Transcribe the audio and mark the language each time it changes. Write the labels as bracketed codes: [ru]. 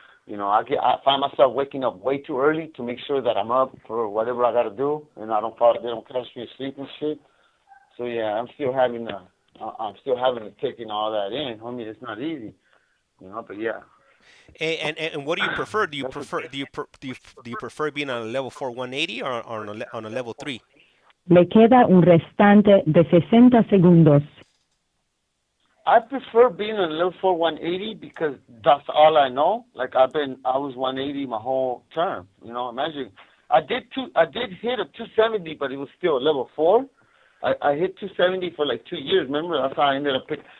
[en] You know, I find myself waking up way too early to make sure that I'm up for whatever I got to do, and they don't catch me asleep and shit. So yeah, I'm still having to take in all that in. Homie, it's not easy, you know. But yeah. And what do you prefer? Do you prefer being on a level 4 180 or on a level 3? [es] Le queda un restante de 60 segundos. [en] I prefer being on level 4 180 because that's all I know. Like I was 180 my whole term. You know, imagine I did hit a 270, but it was still a level 4. I hit 270 for like 2 years. Remember, that's how I ended up picking.